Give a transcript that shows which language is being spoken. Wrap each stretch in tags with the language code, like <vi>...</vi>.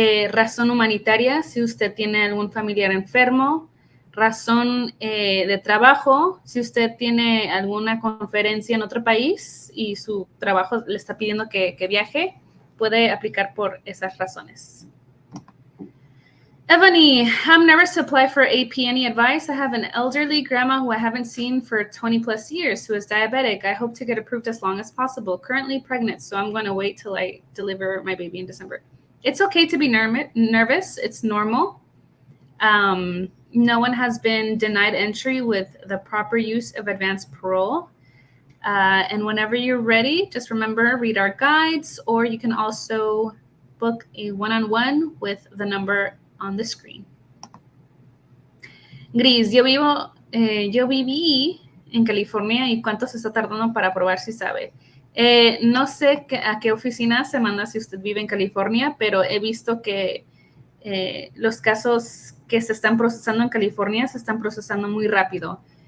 <es>Razón humanitaria, si usted tiene algún familiar enfermo. Razón de trabajo, si usted tiene alguna conferencia en otro país y su trabajo le está pidiendo que viaje, puede aplicar por esas razones.</es> <en>Ebony, I'm nervous to apply for AP. Any advice? I have an elderly grandma who I haven't seen for 20 plus years who is diabetic. I hope to get approved as long as possible. Currently pregnant, so I'm going to wait till I deliver my baby in December. It's okay to be nervous. It's normal. No one has been denied entry with the proper use of advanced parole. And whenever you're ready, just remember, read our guides, or you can also book a one-on-one with the number on the screen.</en> <es>Gris, yo viví en California y cuánto se está tardando para probar si sabe. No sé a qué oficina se manda si usted vive en California, pero he visto que los casos que se están procesando en California se están procesando muy rápido.</es>